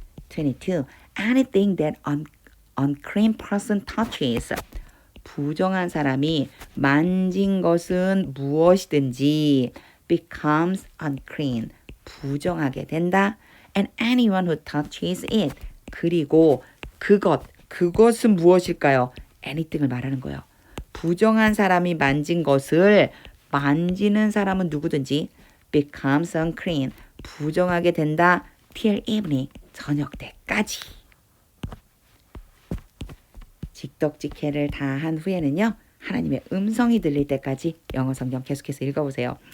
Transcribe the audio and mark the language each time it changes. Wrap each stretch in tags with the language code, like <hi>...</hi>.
<en>22. Anything that unclean person touches,</en> <ko>부정한 사람이 만진 것은 무엇이든지</ko> <en>becomes unclean,</en> <ko>부정하게 된다.</ko> <en>And anyone who touches it,</en> <ko>그리고 그것은 무엇일까요? anything을 말하는 거예요. 부정한 사람이 만진 것을 만지는 사람은 누구든지</ko> <en>becomes unclean,</en> <ko>부정하게 된다.</ko> <en>till evening,</en> <ko>저녁 때까지. 직독직해를 다 한 후에는요, 하나님의 음성이 들릴 때까지 영어 성경 계속해서 읽어보세요.</ko>